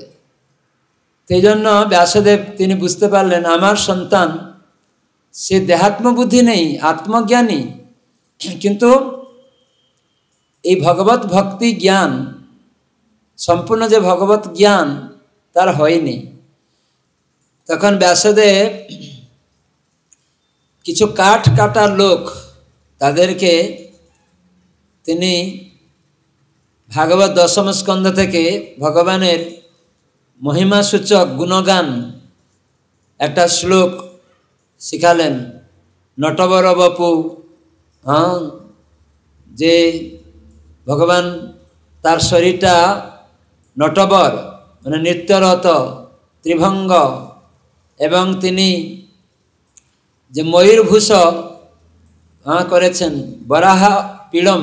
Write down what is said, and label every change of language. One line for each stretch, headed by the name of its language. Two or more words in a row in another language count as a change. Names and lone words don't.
Bangla: সেই জন্য ব্যাসদেব তিনি বুঝতে পারলেন আমার সন্তান সে দেহাত্ম বুদ্ধি নেই, আত্মজ্ঞানী, কিন্তু এই ভগবত ভক্তি জ্ঞান, সম্পূর্ণ যে ভগবত জ্ঞান তার হয়নি। তখন ব্যাসদেব কিছু কাঠ কাটার লোক, তাদেরকে তিনি ভাগবত দশম স্কন্ধ থেকে ভগবানের মহিমা সূচক গুণগান একটা শ্লোক শিখালেন। নটবর বপু, যে ভগবান তার শরীরটা নটবর মানে নৃত্যরত ত্রিভঙ্গ, এবং তিনি যে ময়ূরভূষ করেছেন বরাহা পীড়ম।